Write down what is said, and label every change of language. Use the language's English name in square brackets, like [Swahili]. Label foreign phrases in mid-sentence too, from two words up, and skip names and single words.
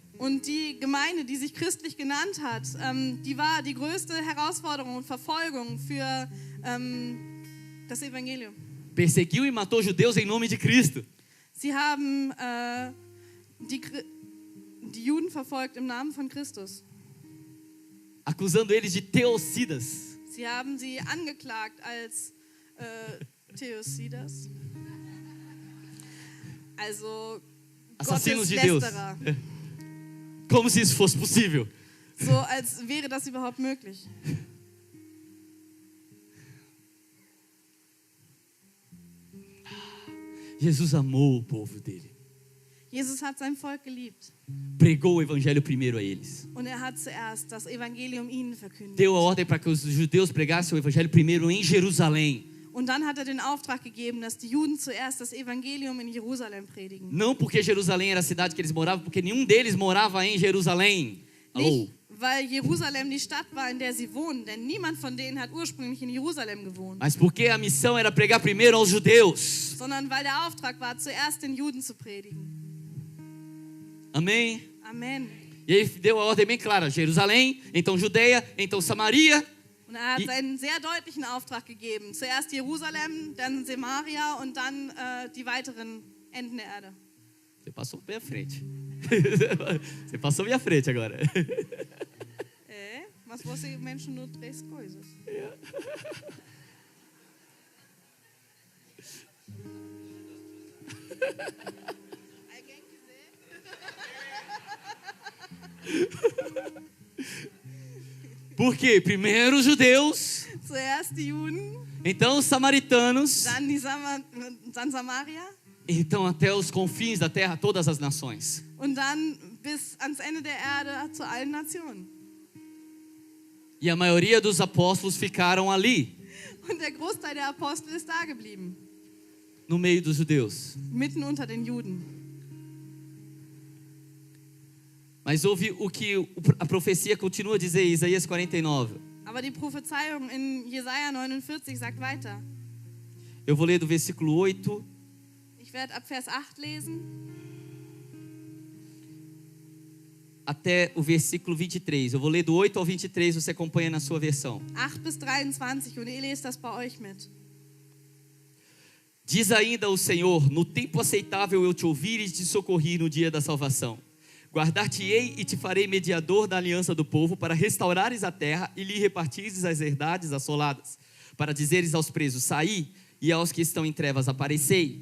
[German] Und die Gemeinde, die sich christlich genannt hat, die war die größte Herausforderung und Verfolgung für das Evangelium. [Portuguese] Perseguiu e matou judeus em nome de Cristo. [German] Sie haben die Juden verfolgt im Namen von Christus. [Portuguese] Acusando eles de teocidas. [German] Sie haben sie angeklagt als Theosidas. Also [Portuguese] Assassinos de Deus. [German] Gotteslästerer. [Portuguese] Como se isso fosse possível. [German] So als wäre das überhaupt möglich. [Portuguese] Jesus amou o povo dele. [German] Jesus hat sein Volk geliebt. [Portuguese] Pregou o evangelho primeiro a eles. [German] Und er hat zuerst das Evangelium ihnen verkündigt. [Portuguese] Deu a ordem para que os judeus pregassem o evangelho primeiro em Jerusalém. [German] Und dann hat er den Auftrag gegeben, dass die Juden zuerst das Evangelium in Jerusalem predigen. [Portuguese] Não porque Jerusalém era a cidade que eles moravam, porque nenhum deles morava em Jerusalém. Alô? [German] Nicht, weil Jerusalem die Stadt war, in der sie wohnen, denn niemand von denen hat ursprünglich in Jerusalem gewohnt. [Portuguese] Mas porque a missão era pregar primeiro aos judeus. [German] Sondern weil der Auftrag war, zuerst den Juden zu predigen. [Portuguese] Amém? [German] Amen. [Portuguese] E aí deu a ordem bem clara: Jerusalém, então Judeia, então Samaria. [German] Und er hat einen sehr deutlichen Auftrag gegeben. Zuerst Jerusalem, dann Samaria und dann die weiteren Enden der Erde. [Portuguese] Você passou bem à frente. Você passou bem à frente agora. Mas você mencionou 3 coisas. Alguém quiser? Por quê? Primeiro os judeus, [German] Zuerst die Juden, [Portuguese] então os samaritanos, [German] dann Samaria [Portuguese] então até os confins da terra, todas as nações. [German] und dann bis ans Ende der Erde zu allen Nationen. [Portuguese] E a maioria dos apóstolos ficaram ali, [German] Und der Großteil der Apostel ist da geblieben, [Portuguese] no meio dos judeus. [German] mitten unter den Juden. [Portuguese] Mas houve o que a profecia continua a dizer, Isaías 49. [German] Aber die Prophezeiung in Jesaja 49 sagt weiter. [Portuguese] Eu vou ler do versículo 8 [German] Ich werde ab Vers 8 lesen [Portuguese] até o versículo 23. Eu vou ler do 8 ao 23, você acompanha na sua versão. [German] 8 bis 23 und ihr lest das bei euch mit. [Portuguese] Diz ainda o Senhor: no tempo aceitável eu te ouvir e te socorri no dia da salvação. Guardar-te-ei e te farei mediador da aliança do povo, para restaurares a terra e lhe repartires as herdades assoladas, para dizeres aos presos: saí, e aos que estão em trevas aparecei.